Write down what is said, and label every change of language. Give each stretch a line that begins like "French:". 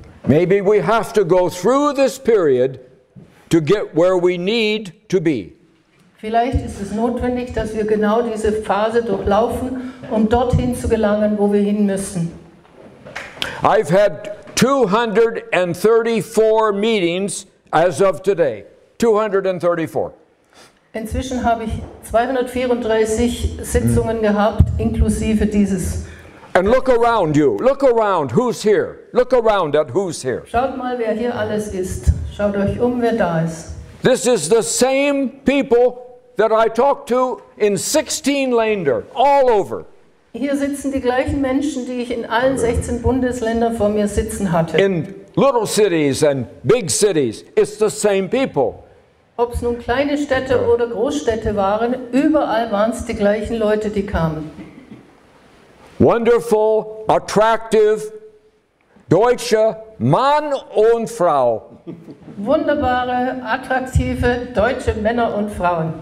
English: Maybe we have to go through this period to get where we need to be.
German: Vielleicht ist es notwendig, dass wir genau diese Phase durchlaufen, um dorthin zu gelangen, wo wir hin müssen.
English: I've had 234 meetings as of today. 234.
German: Inzwischen habe ich 234 Sitzungen gehabt, inklusive dieses.
English: And look around you. Look around. Who's here? Look around at who's here.
German: Schaut mal, wer hier alles ist. Schaut euch wer da ist.
English: This is the same people that I talked to in 16 Länder, all over.
German: Hier sitzen die gleichen Menschen, die ich in allen 16 Bundesländern vor mir sitzen hatte.
English: In little cities and big cities, it's the same people.
German: Ob es nun kleine Städte oder Großstädte waren, überall waren es die gleichen Leute, die kamen.
English: Wonderful, attractive,
German: deutsche Mann und Frau. Wunderbare, attraktive deutsche Männer und Frauen.